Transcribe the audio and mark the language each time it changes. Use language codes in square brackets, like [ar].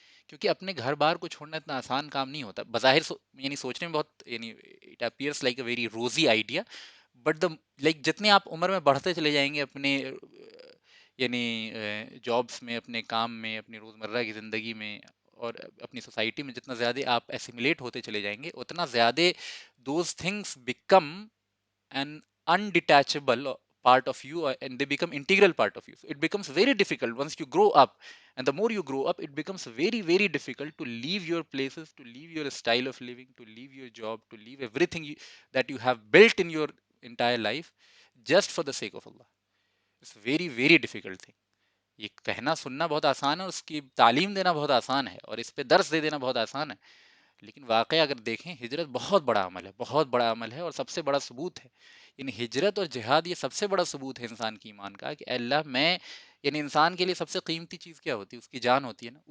[ur] کیونکہ اپنے گھر بار کو چھوڑنا اتنا آسان کام نہیں ہوتا. بظاہر یعنی سوچنے میں بہت، یعنی [en] it appears like a very rosy idea, but the like [ur] جتنے آپ عمر میں بڑھتے چلے جائیں گے اپنے یعنی جابس میں، اپنے کام میں، اپنی روزمرہ کی زندگی میں اور اپنی سوسائٹی میں، جتنا زیادہ آپ ایسیملیٹ ہوتے چلے جائیں گے اتنا زیادہ [en] Those things become an undetachable part of you, and they become integral part of you. So it becomes very difficult once you grow up, and the more you grow up it becomes very very difficult to leave your places, to leave your style of living, to leave your job, to leave everything that you have built in your entire life just for the sake of Allah. It's very very difficult thing. [ur] یہ کہنا سننا بہت آسان ہے، اس کی تعلیم دینا بہت آسان ہے، اور اس پہ درس دے دینا بہت آسان ہے، لیکن واقعہ اگر دیکھیں ہجرت بہت بڑا عمل ہے، بہت بڑا عمل ہے، اور سب سے بڑا ثبوت ہے. یعنی ہجرت اور جہاد یہ سب سے بڑا ثبوت ہے انسان کی ایمان کا کہ اللہ میں، یعنی انسان کے لیے سب سے قیمتی چیز کیا ہوتی ہے؟ اس کی جان ہوتی ہے نا.